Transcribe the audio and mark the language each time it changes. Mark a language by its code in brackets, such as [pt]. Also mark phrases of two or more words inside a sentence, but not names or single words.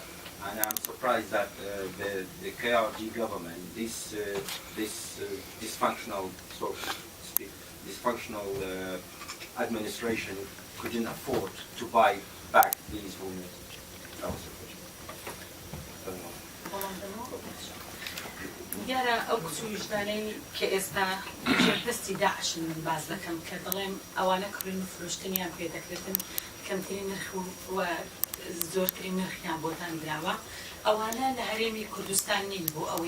[en] And I'm surprised that the KRG government, this dysfunctional, so to speak, dysfunctional administration couldn't afford to buy back these women. That was the question. [ckb] دیارە ئەو کچوژدانەی کە ئێستا دەستی داعشن من باز دەکەم کە دەڵێم ئەوانە کڕین و فرۆشتنیان پێ دەکرێتن کەمترین نرخ و زۆرترین نرخیان بۆتان دراوە ئەوانە لە هەرێمی کوردستان نین بۆ ئەوەی